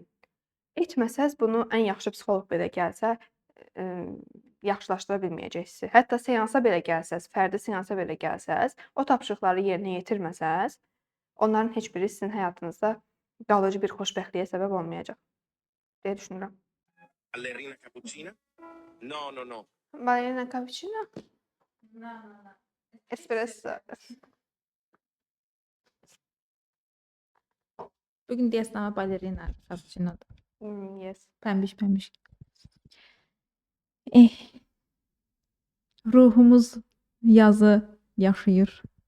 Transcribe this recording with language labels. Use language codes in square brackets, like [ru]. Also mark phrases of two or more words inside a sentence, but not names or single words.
[az] Etməsəz bunu ən yaxşı psixoloq belə gəlsə, yaxşılaşdıra bilməyəcəksiniz. Hətta seansa belə gəlsəz, fərdi seansa belə gəlsəz, o tapşırıqları yerinə yetirməsəz, onların heç biri sizin həyatınızda qalıcı bir xoşbəxtliyə səbəb olmayacaq deyə düşünürəm. [it] Ballerina cappuccina? No, no, no. Ballerina cappuccino? Espresso. [az] Bugün deyəsən balerina cappuccinodur. [en] Yes. [az] Pəmbiş. Ruhumuz yazı yaşayır.